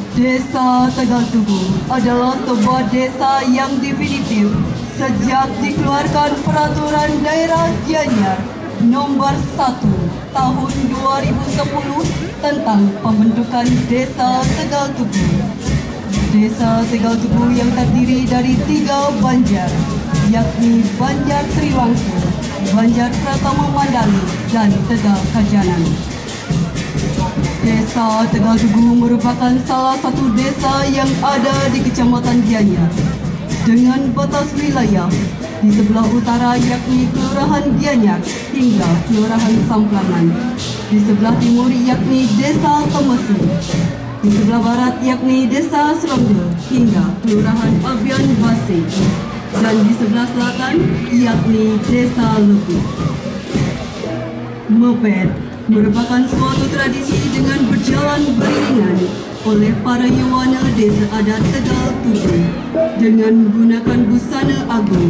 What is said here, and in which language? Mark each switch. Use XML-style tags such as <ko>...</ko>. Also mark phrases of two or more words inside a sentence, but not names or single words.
<id>Desa Tegal Tugu adalah sebuah desa yang definitif sejak dikeluarkan Peraturan Daerah Gianyar Nomor 1 Tahun 2010 tentang pembentukan Desa Tegal Tugu. Desa Tegal Tugu yang terdiri dari 3 banjar, yakni Banjar Triwangsa, Banjar Pratama Mandali, dan Tegal Kajanan. Desa Tegal Tugu merupakan salah satu desa yang ada di Kecamatan Gianyar dengan batas wilayah di sebelah utara yakni Kelurahan Gianyar hingga Kelurahan Samplangan, di sebelah timur yakni Desa Temesi, di sebelah barat yakni Desa Seronggo hingga Kelurahan Abian Basi, dan di sebelah selatan yakni Desa Lepu. Moped merupakan suatu tradisi dengan berjalan beriringan oleh para Yawana Desa Adat Tegal Tugu dengan menggunakan busana agung.</id>